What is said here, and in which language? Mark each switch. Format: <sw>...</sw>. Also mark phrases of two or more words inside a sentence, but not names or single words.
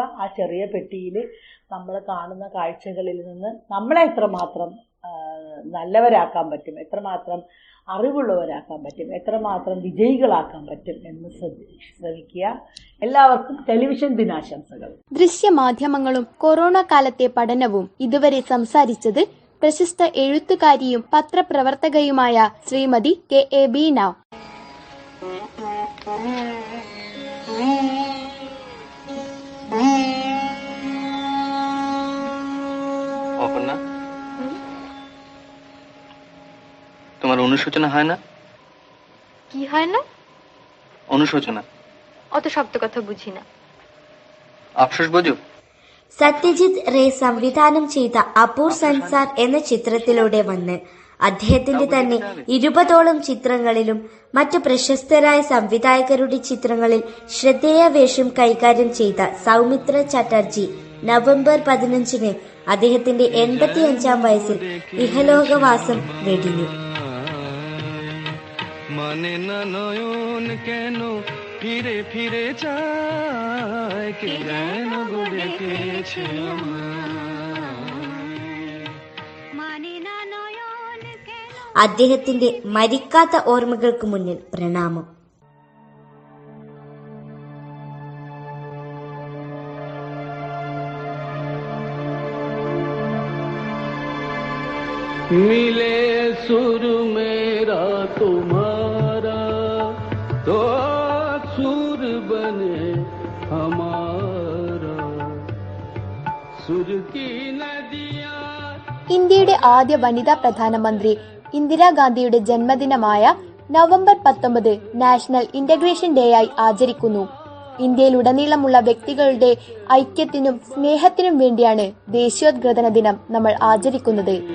<ml>ആ ചെറിയ പെട്ടിയിൽ നമ്മൾ കാണുന്ന കാഴ്ചകളിൽ നിന്ന് നമ്മളെ എത്രമാത്രം നല്ലവരാക്കാൻ പറ്റും, എത്രമാത്രം അറിവുള്ളവരാക്കാൻ പറ്റും, എത്രമാത്രം വിജയികളാക്കാൻ പറ്റും എന്ന് ശ്രമിക്കുക. എല്ലാവർക്കും ടെലിവിഷൻ ദിനാശംസകൾ. ദൃശ്യമാധ്യമങ്ങളും കൊറോണ കാലത്തെ പഠനവും ഇതുവരെ സംസാരിച്ചത് പ്രശസ്ത എഴുത്തുകാരിയും പത്രപ്രവർത്തകയുമായ ശ്രീമതി KA ബീന.</ml> <bn>তোমার অনুশোচনা হয় না? কি হয় না? অনুশোচনা। অত শব্দ কথা বুঝি না। আফসোস বোঝো?</bn> <ml>സത്യജിത് റേ സംവിധാനം ചെയ്ത അപൂർ സൻസാർ എന്ന ചിത്രത്തിലൂടെ വന്ന് അദ്ദേഹത്തിന്റെ തന്നെ 20ഓളം ചിത്രങ്ങളിലും മറ്റു പ്രശസ്തരായ സംവിധായകരുടെ ചിത്രങ്ങളിൽ ശ്രദ്ധേയ വേഷം കൈകാര്യം ചെയ്ത സൗമിത്ര ചാറ്റർജി നവംബർ 15-ന് അദ്ദേഹത്തിന്റെ 85-ാം വയസ്സിൽ ഇഹലോകവാസം വെടിഞ്ഞു.</ml> <bn>মানে না নয়ন কেন ফিরে ফিরে চায়, কে যেন ডেকেছে</bn> <ml>അദ്ദേഹത്തിന്റെ മരിക്കാത്ത ഓർമ്മകൾക്ക് മുന്നിൽ പ്രണാമം.</ml> <hi>मिले सुर मेरा तुम्हारा तो सुर बने हमारा सुर की नदियां.</hi> <ml>ഇന്ത്യയുടെ ആദ്യ വനിതാ പ്രധാനമന്ത്രി ഇന്ദിരാഗാന്ധിയുടെ ജന്മദിനമായ നവംബർ 19</ml> <en>National Integration Day</en> <ml>ആയി ആചരിക്കുന്നു. ഇന്ത്യയിലുടനീളമുള്ള വ്യക്തികളുടെ ഐക്യത്തിനും സ്നേഹത്തിനും വേണ്ടിയാണ് ദേശീയോദ്ഗ്രഥന ദിനം നമ്മൾ ആചരിക്കുന്നത്.</ml>